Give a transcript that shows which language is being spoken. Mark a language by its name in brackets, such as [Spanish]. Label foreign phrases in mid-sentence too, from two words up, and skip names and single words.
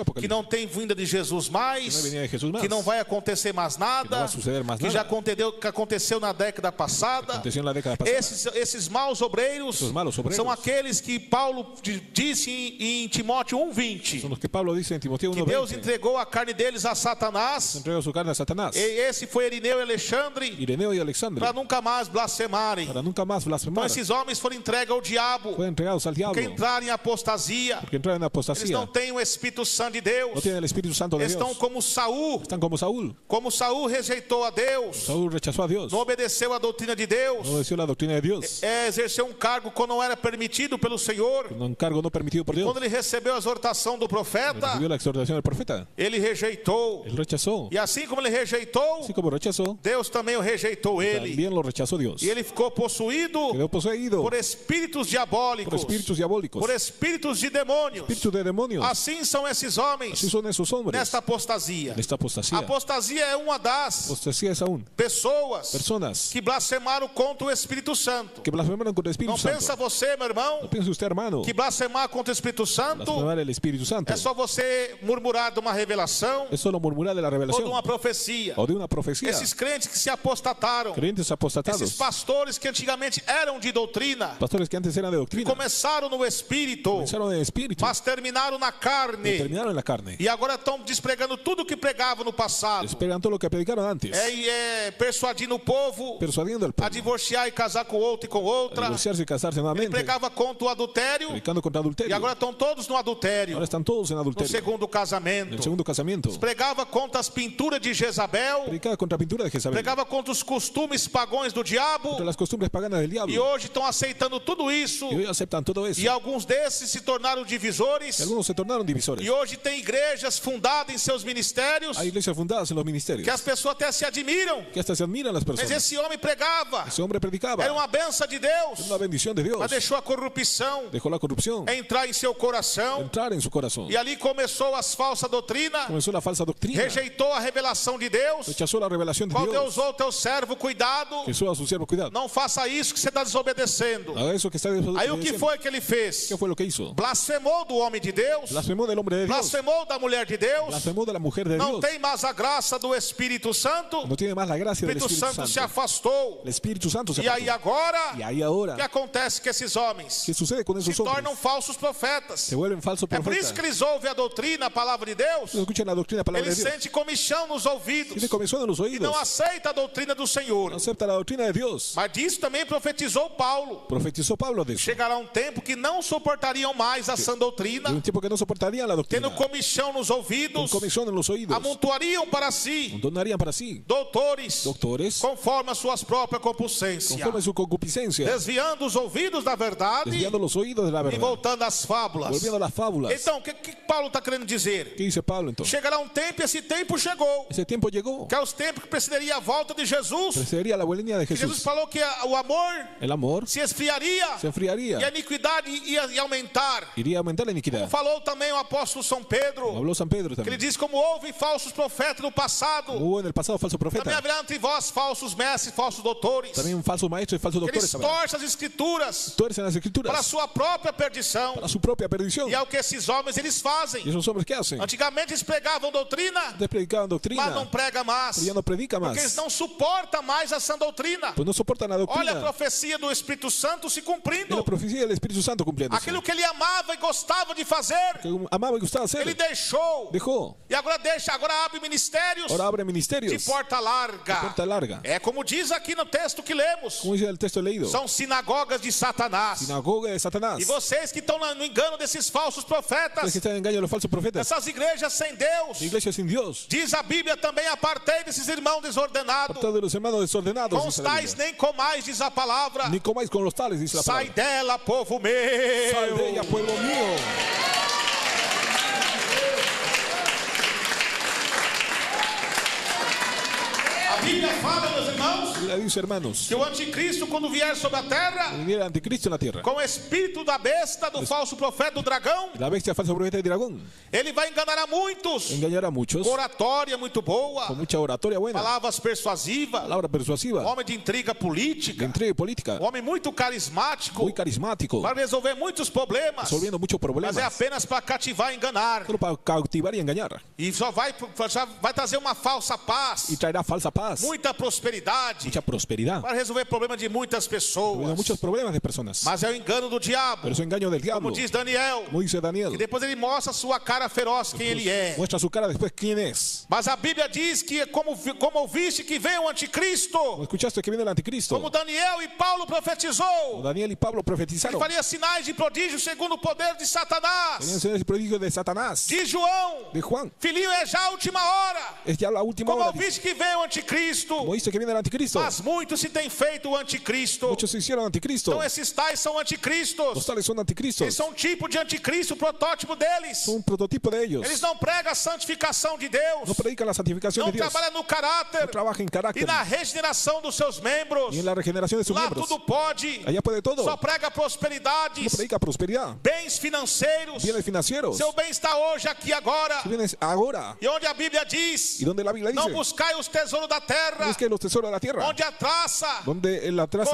[Portuguese] que Apocalipsis, não tem vinda de Jesus mais, [Spanish] que no hay venida de Jesús más, [Portuguese] que não vai acontecer mais nada, que não vai suceder mais que nada, já aconteceu na década passada. [Spanish] aconteció en la década pasada. [Portuguese] Esses maus obreiros [Spanish] Esos malos obreiros [Portuguese] são aqueles que Paulo disse em Timóteo 1:20, [Spanish] Son los que Pablo dice en Timoteo [Portuguese] que Deus [Spanish] 1:20, [Portuguese] entregou a carne deles a Satanás. [Spanish] entregó su carne a Satanás, [Portuguese] E esse foi Irineu e Alexandre, [Spanish] Ireneo y Alexandre, [Portuguese] para nunca mais blasfemarem. [Spanish] para nunca más [Portuguese] Então [Spanish] blasfemar. [Portuguese] esses homens homens foram entregues ao diabo, [Spanish] fueron entregados al diablo, [Portuguese] que entraram em apostasia. [Spanish] porque entraron en [Portuguese] Eles [Spanish] apostasía. [Portuguese] não têm o Espírito Santo de Deus. [Spanish] No tienen el Espíritu Santo de [Portuguese] Estão [Spanish] Dios. [Portuguese] como Saul. [Spanish] Están como Saúl. [Portuguese] Como Saul rejeitou a Deus, [Spanish] Saúl rechazó a Dios. [Portuguese] não obedeceu a doutrina de Deus, [Spanish] No obedeció la doctrina de Dios. [Portuguese] exerceu um cargo quando não era permitido pelo Senhor. [Spanish] Un encargo no permitido por Dios. [Portuguese] Quando ele recebeu a exortação do profeta, [Spanish] Recibió la exhortación del profeta. [Portuguese] ele rejeitou. [Spanish] Él rechazó. [Portuguese] E assim como ele rejeitou, [Spanish] Así como rechazó, [Portuguese] Deus também o rejeitou ele. [Spanish] también lo rechazó Dios. [Portuguese] E ele ficou possuído [Spanish] Quedó poseído [Portuguese] por espíritos [Spanish] por [Portuguese] diabólicos, [Spanish] espíritus diabólicos, [Portuguese] por espíritos de demônios. [Spanish] espíritus de demonios. [Portuguese] Assim são esses homens [Spanish] Así son esos hombres. [Portuguese] nesta apostasia. [Spanish] Nesta apostasía. [Portuguese] Apostasia é uma das [Spanish] Apostasía es aún [Portuguese] pessoas [Spanish] personas [Portuguese] que blasfemaram contra o Espírito Santo. [Spanish] que blasfemaron contra el Espíritu [Portuguese] Não pensa [Spanish] Santo. [Portuguese] você, meu irmão, [Spanish] No piense usted, hermano, [Portuguese] que blasfemar contra o Espírito Santo [Spanish] blasfemar el Espíritu Santo [Portuguese] é só você murmurar de uma revelação [Spanish] es solo murmurar de la [Portuguese] ou de [Spanish] revelación [Portuguese] uma profecia. [Spanish] o de una profecía. [Portuguese] Esses crentes que se apostataram, [Spanish] Creyentes [Portuguese] esses [Spanish] apostatados, [Portuguese] pastores que antigamente eram de doutrina, [Spanish] pastores que antes eran de doctrina, [Portuguese] começaram no Espírito, [Spanish] comenzaron en el Espíritu, [Portuguese] mas terminaram na [Spanish] y [Portuguese] carne. [Spanish] terminaron en la carne. [Portuguese] E agora estão despregando tudo que pregavam no passado. [Spanish] Esperan todo lo que predicaron antes, [Portuguese] Persuadindo o povo [Spanish] persuadiendo al [Portuguese] a [Spanish] pueblo [Portuguese] divorciar e casar com outro e com a outra. [Spanish] divorciarse y casarse nuevamente, [Portuguese] Pregava contra o adultério [Spanish] predicando contra [Portuguese] e [Spanish] adulterio. [Portuguese] agora estão todos no adultério, [Spanish] Ahora están todos en [Portuguese] no [Spanish] adulterio. [Portuguese] segundo [Spanish] En [Portuguese] casamento. [Spanish] el segundo casamiento, [Portuguese] Pregava contra as pinturas de Jezabel, [Spanish] predicaba contra la pintura de Jezabel, [Portuguese] pregava contra os costumes pagões do diabo, [Spanish] contra las costumbres paganas del [Portuguese] e [Spanish] diablo. [Portuguese] hoje estão aceitando tudo isso. [Spanish] Y hoy aceptan todo eso. [Portuguese] E alguns desses se tornaram divisores. [Spanish] Y algunos se tornaron divisores. [Portuguese] E hoje tem igrejas fundadas em seus ministérios [Spanish] Hay iglesias fundadas en los ministerios [Portuguese] que as pessoas até se admiram. [Spanish] que hasta se admiran las [Portuguese] Mas [Spanish] personas. [Portuguese] esse homem pregava, [Spanish] Ese hombre predicaba, [Portuguese] era uma benção de Deus, [Spanish] una bendición de Dios. [Portuguese] mas deixou a corrupção [Spanish] Dejó la corrupción [Portuguese] entrar em seu coração. [Spanish] entrar en su corazón. [Portuguese] E ali começou as falsas doutrinas, [Spanish] Comenzó la falsa doctrina. [Portuguese] rejeitou a revelação de Deus. [Spanish] Rechazó la revelación de [Portuguese] Qual [Spanish] Dios. [Portuguese] Deus ou teu servo, cuidado, [Spanish] Jesús a su siervo, cuidado. [Portuguese] não faça isso que você está desobedecendo. [Spanish] Haga eso que está [Portuguese] Aí o que [Spanish] desobedeciendo. [Portuguese] foi que ele fez? [Spanish] ¿Qué fue lo que hizo? [Portuguese] Blasfemou do homem de Deus, [Spanish] Blasfemó del hombre de Dios. [Portuguese] blasfemou da mulher de Deus, [Spanish] Blasfemó de la mujer de [Portuguese] não [Spanish] Dios. [Portuguese] tem mais a graça do Espírito Santo, [Spanish] No tiene más la [Portuguese] o [Spanish] gracia del [Portuguese] Espírito [Spanish] Espíritu [Portuguese] Santo se [Spanish] Santo. [Portuguese] afastou. [Spanish] El Espíritu Santo se [Portuguese] E aí [Spanish] apartó. [Portuguese] agora, [Spanish] Y ahí [Portuguese] o [Spanish] ahora, [Portuguese] que acontece com esses homens? [Spanish] ¿qué sucede con [Portuguese] Se [Spanish] esos hombres? [Portuguese] tornam falsos profetas. [Spanish] Se vuelven falsos [Portuguese] É por isso [Spanish] profetas. [Portuguese] que eles ouvem a doutrina, a palavra de Deus, [Spanish] No escuchan la doctrina, la palabra [Portuguese] eles [Spanish] de Dios. [Portuguese] sentem comichão nos ouvidos [Spanish] Tiene comezón en los [Portuguese] e [Spanish] oídos. [Portuguese] não aceita a doutrina do Senhor. [Spanish] No acepta la doctrina de Dios. [Portuguese] Mas disso também profetizou Paulo. [Spanish] Profetizó Pablo de eso. [Portuguese] Chegará um tempo que não suportariam mais a sã doutrina, [Spanish] En un tiempo que no soportarían la doctrina. [Portuguese] tendo comichão nos [Spanish] Con [Portuguese] ouvidos, [Spanish] comezón en los oídos. [Portuguese] amontoariam para si [Spanish] Donarían para sí [Portuguese] doutores, [Spanish] doctores [Portuguese] conforme as suas próprias concupiscências, [Spanish] conforme su concupiscencia, [Portuguese] desviando os ouvidos da verdade [Spanish] desviando los oídos de la [Portuguese] e [Spanish] verdad, [Portuguese] voltando às fábulas. [Spanish] volviendo a las fábulas. [Portuguese] Então, o que Paulo está querendo dizer? [Spanish] ¿Qué dice Pablo entonces? [Portuguese] Chegará um tempo, e esse tempo chegou, [Spanish] Ese tiempo llegó. [Portuguese] que é os tempos que precederia a volta de Jesus. [Spanish] Precedería la venida de [Portuguese] Jesus [Spanish] Jesús. [Portuguese] falou que o amor [Spanish] El amor [Portuguese] se esfriaria [Spanish] se enfriaría. [Portuguese] e a iniquidade ia aumentar. [Spanish] Iría a aumentar la iniquidad. [Portuguese] Falou também o apóstolo São Pedro, [Spanish] Habló San Pedro [Portuguese] que ele [Spanish] también. [Portuguese] diz: como houve falsos profetas no passado, [Spanish] Hubo en el pasado falso [Portuguese] também [Spanish] profeta. [Portuguese] haverá entre vós falsos mestres, falsos doutores, [Spanish] También falsos maestros y falsos [Portuguese] que eles [Spanish] doctores. habrá. [Portuguese] torcem as escrituras [Spanish] Tuercen las [Portuguese] para a [Spanish] escrituras [Portuguese] sua própria perdição. [Spanish] para su propia perdición. [Portuguese] E é o que esses homens eles fazem. [Spanish] ¿Y esos hombres qué hacen? [Portuguese] Antigamente eles pregavam doutrina, [Spanish] Antes predicaban [Portuguese] mas não [Spanish] doctrina, [Portuguese] prega mais, [Spanish] pero ya no predica [Portuguese] porque eles [Spanish] más. [Portuguese] não suportam mais a sã doutrina. [Spanish] Pues no soportan la [Portuguese] Olha a [Spanish] doctrina. [Portuguese] profecia do Espírito Santo se [Spanish] Es [Portuguese] cumprindo. [Spanish] la profecía del Espíritu Santo cumpliéndose. [Portuguese] Aquilo que ele amava e gostava de fazer, [Spanish] Que amaba y gustaba [Portuguese] ele [Spanish] hacer, [Portuguese] deixou. [Spanish] dejó. [Portuguese] E agora deixa, agora abre ministérios [Spanish] Ahora abre [Portuguese] de [Spanish] ministerios [Portuguese] porta larga. [Spanish] de puerta larga. [Portuguese] É como diz aqui no texto que lemos, [Spanish] Como dice el texto leído, [Portuguese] são sinagogas de Satanás. [Spanish] sinagoga de Satanás. [Portuguese] E vocês que estão no engano desses falsos [Spanish] Es [Portuguese] profetas, [Spanish] que están en engaño de los falsos profetas. [Portuguese] essas igrejas sem Deus, [Spanish] La iglesia sin Dios. [Portuguese] diz a Bíblia também: apartei desses irmãos desordenados, [Spanish] Apartado de los hermanos desordenados. [Portuguese] com os [Spanish] dice la [Portuguese] tais [Spanish] Biblia. [Portuguese] nem comais, diz a palavra. [Spanish] Ni comáis con los tales, dice la [Portuguese] Sai [Spanish] palabra. [Portuguese] dela, povo [Spanish] Sal de [Portuguese] meu. [Spanish] ella, pueblo mío. [Portuguese] A Bíblia fala, meus irmãos, [Spanish] La dice, hermanos, [Portuguese] que o anticristo, quando vier sobre a terra, [Spanish] viniera el anticristo en la tierra. [Portuguese] com o espírito da besta, do falso profeta, do dragão, [Spanish] La bestia falsa profeta de dragón [Portuguese] ele vai enganar a muitos. [Spanish] engañará a muchos [Portuguese] Com oratória muito boa, [Spanish] con mucha oratoria buena, [Portuguese] palavras persuasivas, [Spanish] palabra persuasiva, [Portuguese] homem de intriga [Spanish] de [Portuguese] política, [Spanish] intriga política, [Portuguese] homem muito carismático, [Spanish] muy carismático, [Portuguese] vai resolver muitos problemas, [Spanish] resolviendo muchos problemas, [Portuguese] mas é apenas para cativar e enganar. [Spanish] solo para cautivar y engañar. [Portuguese] E só vai trazer uma falsa paz, [Spanish] Y traerá falsa paz. riquezas, [Portuguese] muita prosperidade, [Spanish] mucha prosperidad, [Portuguese] para resolver problemas de muitas pessoas. [Spanish] muchos problemas de personas. [Portuguese] Mas é o engano do diabo, [Spanish] Pero es engaño del diablo. [Portuguese] como diz Daniel. [Spanish] Como dice [Portuguese] E [Spanish] Daniel, [Portuguese] depois ele mostra a sua cara feroz, quem ele é. [Spanish] muestra su cara después quién es. [Portuguese] Mas a Bíblia diz que, como ouviste que vem o anticristo, [Spanish] Como escuchaste que viene el anticristo, [Portuguese] como Daniel e Paulo profetizou, [Spanish] Daniel y Pablo [Portuguese] ele [Spanish] profetizaron. [Portuguese] faria sinais de prodígio segundo o poder de [Spanish] Tenían [Portuguese] Satanás. [Spanish] señales y prodigios de Satanás, [Portuguese] Diz João, [Spanish] de Juan. [Portuguese] filhinho, é já a última hora. [Spanish] Es ya la última [Portuguese] Como [Spanish] hora. Dice. [Portuguese] ouviste que vem o anticristo, [Spanish] Como dice que viene el anticristo, [Portuguese] mas muitos se têm feito o anticristo. [Spanish] muchos se hicieron anticristo. [Portuguese] Então esses tais são [Spanish] Los [Portuguese] anticristos. [Spanish] tales son anticristos. [Portuguese] Eles são um tipo de anticristo, o protótipo deles. [Spanish] Son un prototipo de ellos. [Portuguese] Eles não pregam a santificação de Deus, [Spanish] No predican la santificación [Portuguese] não [Spanish] de Dios. [Portuguese] trabalham no caráter [Spanish] No trabajan en [Portuguese] e [Spanish] carácter [Portuguese] na regeneração dos seus membros. [Spanish] ni en la regeneración de sus [Portuguese] Lá [Spanish] miembros. [Portuguese] tudo pode, [Spanish] Allá puede todo. [Portuguese] só prega [Spanish] No [Portuguese] prosperidades, [Spanish] predica prosperidad, [Portuguese] bens financeiros. [Spanish] bienes financieros. [Portuguese] Seu bem está hoje, aqui, agora. [Spanish] Bienes ahora. [Portuguese] E onde a Bíblia diz, [Spanish] Y donde la Biblia [Portuguese] não [Spanish] dice, [Portuguese] buscai os tesouros da terra, [Spanish] busque los tesoros de la tierra. [Portuguese] onde a traça [Spanish] Donde la traza,